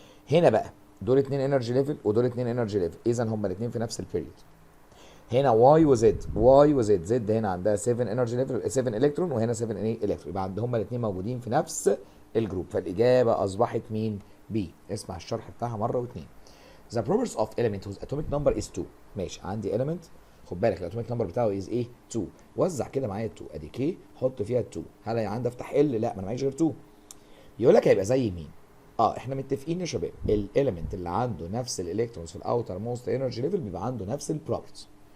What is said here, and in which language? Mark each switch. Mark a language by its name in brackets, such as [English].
[Arabic] هنا بقى دول 2 انرجي ليفل ودول 2 انرجي ليفل، اذا هما الاثنين في نفس البيريود. هنا واي وزد، واي وزد، زد هنا عندها 7 انرجي ليفل 7 الكترون، وهنا 7 ايه الكترون، يبقى هما الاثنين موجودين في نفس الجروب، فالاجابه اصبحت مين؟ بي. اسمع الشرح بتاعها مره واثنين. [English] The properties of element whose atomic number is 2. [Arabic] ماشي، عندي element، خد بالك الاتوميك نمبر بتاعه از ايه؟ 2. وزع كده معايا 2، ادي كي حط فيها 2. هل عندي افتح ال؟ لا، ما انا معيش غير 2. يقول لك هيبقى زي مين؟ احنا متفقين يا شباب، الاليمنت اللي عنده نفس الالكترونز في الاوتر موست انرجي ليفل بيبقى عنده نفس البروبرتيز.